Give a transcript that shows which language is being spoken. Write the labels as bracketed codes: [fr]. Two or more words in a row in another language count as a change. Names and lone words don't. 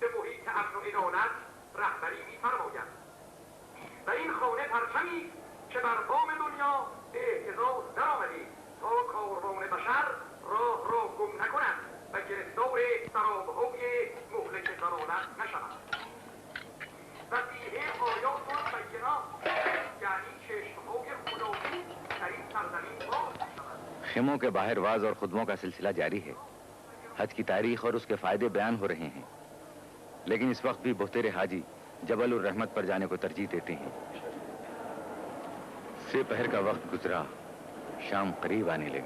[fa] محیط امن و عدالت رهبری می فرماید و این خانه پرچمی که بر بام دنیا به اهتزاز درآمده تا کاروان بشر راه را گم نکند و گرفتار سرابهای مهلک ضلالت نشود و [ar] فیه آیات بینات [fa] یعنی چشمهای خدایی در این سرزمین باز می‌شود۔ [ur] خیموں کے باہر واعظ اور خطبوں کا سلسلہ جاری ہے۔ حج کی تاریخ اور اس کے فائدے بیان ہو رہے ہیں، لیکن اس وقت بھی بہتر حاجی جبل الرحمت پر جانے کو ترجیح دیتے ہیں۔ سے پہر کا وقت گزرا، شام قریب آنے لگی۔